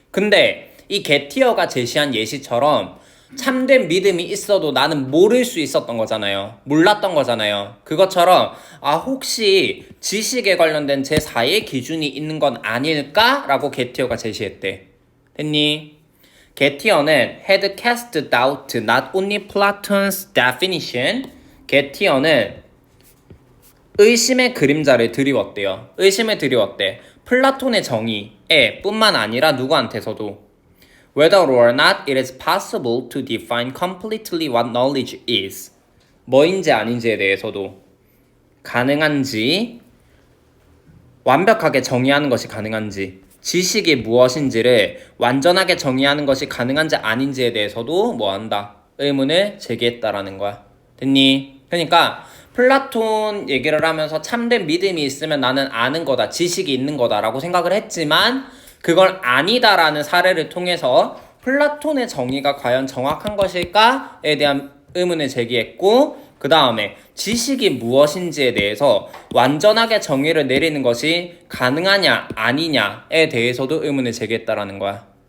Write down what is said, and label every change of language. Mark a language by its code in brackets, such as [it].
[ko] 근데 이 게티어가 제시한 예시처럼 참된 믿음이 있어도 나는 모를 수 있었던 거잖아요. 몰랐던 거잖아요. 그것처럼 혹시 지식에 관련된 제4의 기준이 있는 건 아닐까? 라고 게티어가 제시했대. 됐니? [en] 게티어는 had cast doubt not only Platon's definition. [ko] 게티어는 의심의 그림자를 드리웠대요. 의심을 드리웠대. 플라톤의 정의에 뿐만 아니라 누구한테서도 [en] Whether or not it is possible to define completely what knowledge is. [ko] 뭐인지 아닌지에 대해서도 가능한지, 완벽하게 정의하는 것이 가능한지, 지식이 무엇인지를 완전하게 정의하는 것이 가능한지 아닌지에 대해서도 뭐한다? 의문을 제기했다라는 거야. 됐니? 그러니까 플라톤 얘기를 하면서 참된 믿음이 있으면 나는 아는 거다, 지식이 있는 거다라고 생각을 했지만 그걸 아니다라는 사례를 통해서 플라톤의 정의가 과연 정확한 것일까에 대한 의문을 제기했고, 그 다음에 지식이 무엇인지에 대해서 완전하게 정의를 내리는 것이 가능하냐 아니냐에 대해서도 의문을 제기했다라는 거야.